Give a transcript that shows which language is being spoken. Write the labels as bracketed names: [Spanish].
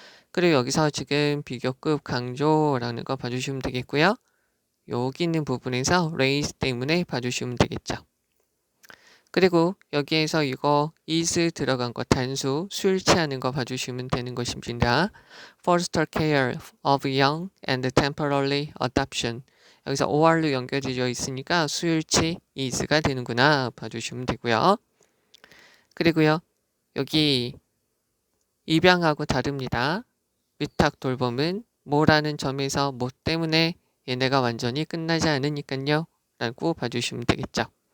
[Korean] 그리고 여기서 지금 비교급 강조라는 거 봐주시면 되겠고요. 여기 있는 부분에서 raise 때문에 봐주시면 되겠죠. 그리고 여기에서 이거 is 들어간 거 단수 수일치하는 거 봐주시면 되는 것입니다. [English] Foster care of young and temporary adoption. [Korean] 여기서 or로 연결되어 있으니까 수일치 is가 되는구나 봐주시면 되고요. 그리고요 여기 입양하고 다릅니다. 위탁 돌봄은 뭐라는 점에서 뭐 때문에 얘네가 완전히 끝나지 않으니까요 라고 봐주시면 되겠죠.